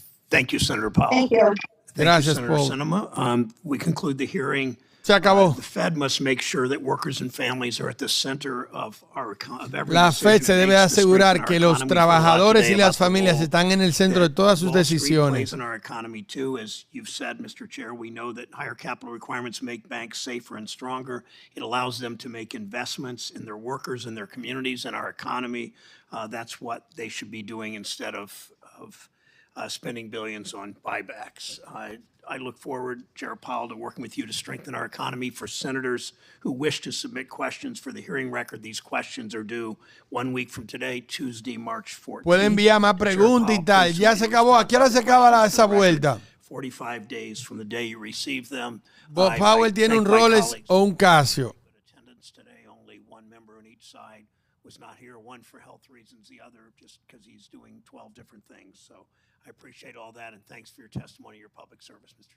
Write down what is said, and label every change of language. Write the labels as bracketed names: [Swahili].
[English] Thank you, Senator Powell. Thank you. [Spanish] Gracias, [English] Senator Paul. Sinema. We conclude the hearing. [Spanish] Se acabó. [English] The Fed must make sure that workers and families are at the center of every [Spanish] La Fed se debe asegurar que los trabajadores y las familias están en el centro de todas sus decisiones. [English] In our economy too, as you've said, Mr. Chair, we know that higher capital requirements make banks safer and stronger. It allows them to make investments in their workers and their communities and our economy. That's what they should be doing instead of spending billions on buybacks. I look forward, Chair Powell, to working with you to strengthen our economy. For senators who wish to submit questions for the hearing record, these questions are due 1 week from today, Tuesday, March 14th. [Spanish] Puede enviar más preguntas y tal. Ya se acabó. ¿A qué hora se acaba esa vuelta? [English] 45 days from the day you receive them. [Spanish] Bob Powell tiene un Rolex o un Casio. [English] Attendance today, only one member on each side was not here, one for health reasons, the other just because he's doing 12 different things. So I appreciate all that, and thanks for your testimony, your public service, Mr.